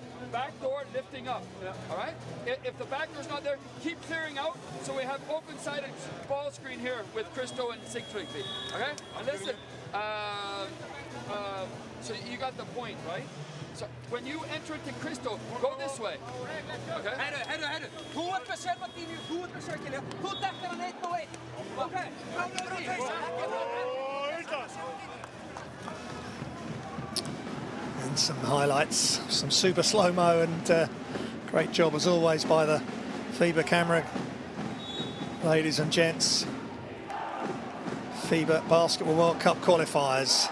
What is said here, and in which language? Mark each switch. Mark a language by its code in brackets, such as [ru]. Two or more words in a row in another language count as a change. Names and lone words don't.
[en] Back door lifting up. All right. If the back door's not there, keep clearing out. So we have open-sided ball screen here with Christo and Sigtrygg. Okay. And listen. So you got the point, right? So when you enter into Christo, go this way. Okay. [is] Herru. Þú ert með Shermandini, þú ert með Sjöngilja. Þú dekkar hann 1 og 1. [en] Okay. And some highlights, some super slow-mo, and great job as always by the FIBA camera. Ladies and gents, FIBA Basketball World Cup qualifiers.